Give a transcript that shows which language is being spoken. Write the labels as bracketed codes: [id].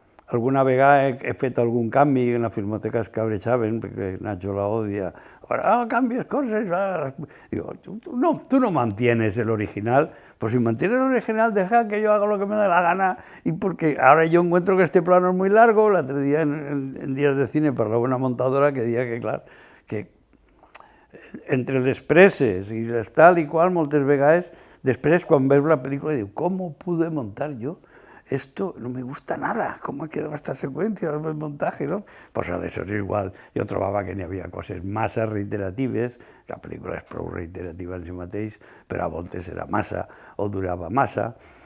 [ca] Alguna vegada he fet algun canvi en la filmoteca, es cabrejaven, perquè Nacho [es] la odia. Ahora cambies cosas. Digo, tú no mantienes el original, pues si mantienes el original, deja que yo haga lo que me dé la gana, y porque ahora yo encuentro que este plano es muy largo. [ca] L'altre dia en Días de Cine parlava una montadora que deia que, clar, que entre les presses i les tal i qual, moltes vegades, després, quan veus la pel·lícula, dius, [es] ¿cómo pude montar yo esto? No me gusta nada, ¿cómo ha quedado esta secuencia, el montaje, no? [ca] Pues això és igual. Jo trobava que n'hi havia coses massa reiteratives, la pel·lícula és prou reiterativa en si mateix, però a voltes era massa o durava massa.